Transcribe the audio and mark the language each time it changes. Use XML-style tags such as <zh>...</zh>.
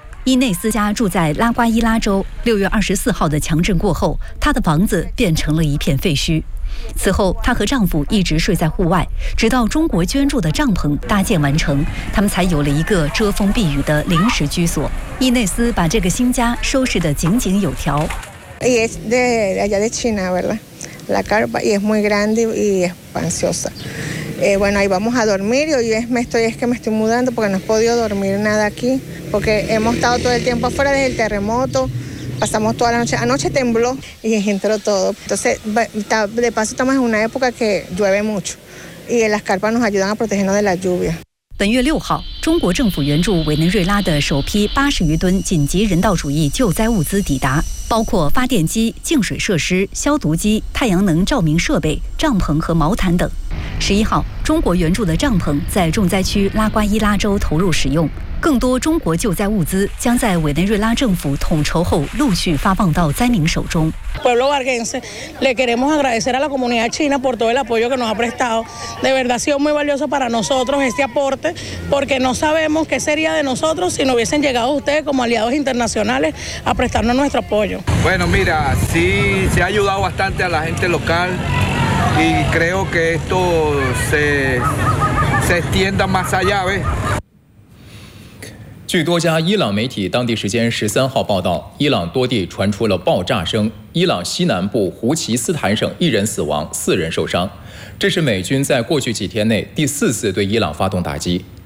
<zh>伊内斯加住在拉瓜伊拉州，6月24号的强震过后，他的房子变成了一片废墟。此后，她和丈夫一直睡在户外，直到中国捐助的帐篷搭建完成，他们才有了一个遮风避雨的临时居所。伊内斯把这个新家收拾得井井有条。</zh> <es>Es de allá de China, ¿verdad? La carpa y es muy grande y espaciosa. Bueno, ahí vamos a dormir y hoy me estoy mudando porque no he podido dormir nada aquí porque hemos estado todo el tiempo afuera desde el terremoto. Pasamos toda la noche. Anoche tembló y entró todo. Entonces, de paso estamos en una época que llueve mucho y las carpas nos ayudan a protegernos de la lluvia.</es> <zh>本月6号，中国政府援助委内瑞拉的首批80余吨紧急人道主义救灾物资抵达，包括发电机、净水设施、消毒机、太阳能照明设备、帐篷和毛毯等。11号，中国援助的帐篷在重灾区拉瓜伊拉州投入使用。更多中国救灾物资将在委内瑞拉政府统筹后陆续发放到灾民手中。</zh> <es>Pueblo Varguense, le queremos agradecer a la comunidad china por todo el apoyo que nos ha prestado. De verdad ha sido muy valioso para nosotros este aporte, porque no sabemos qué sería de nosotros si no hubiesen llegado ustedes como aliados internacionales a prestarnos nuestro apoyo. Bueno, mira, sí se ha ayudado bastante a la gente local y creo que esto se extienda más allá, ¿ves?</es> <zh>据多家伊朗媒体当地时间13号报道，伊朗多地传出了爆炸声，伊朗西南部胡奇斯坦省一人死亡，四人受伤。这是美军在过去几天内第四次对伊朗发动打击。</zh>